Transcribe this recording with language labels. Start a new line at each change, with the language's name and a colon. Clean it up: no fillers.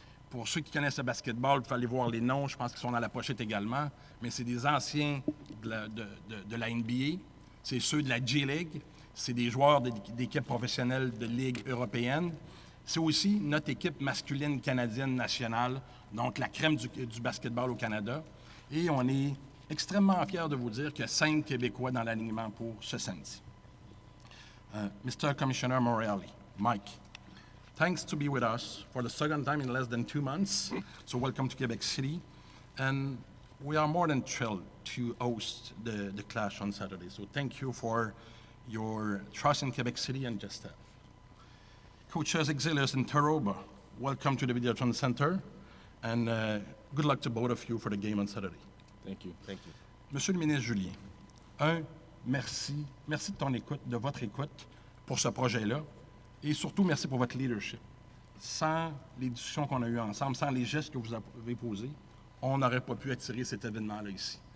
French: Pour ceux qui connaissent le basketball, il faut aller voir les noms, je pense qu'ils sont dans la pochette également, mais c'est des anciens de la NBA, c'est ceux de la G-League, c'est des joueurs d'équipes professionnelles de Ligue européenne. C'est aussi notre équipe masculine canadienne nationale, donc la crème du basketball au Canada. Et on est extrêmement fiers de vous dire qu'il y a 5 Québécois dans l'alignement pour ce samedi.
English: Mr. Commissioner Morelli, Mike, thanks to be with us for the second time in less than 2 months. So welcome to Quebec City. And we are more than thrilled to host the clash on Saturday. So thank you for your trust in Quebec City and Gestev. Coaches Exilus and Teroba, welcome to the Videotron Center. And good luck to both of you for the game on Saturday. Thank you. Thank you.
French: Monsieur le ministre Julien, merci. Merci de ton écoute, de votre écoute pour ce projet-là. Et surtout, merci pour votre leadership. Sans les discussions qu'on a eues ensemble, sans les gestes que vous avez posés, on n'aurait pas pu attirer cet événement-là ici.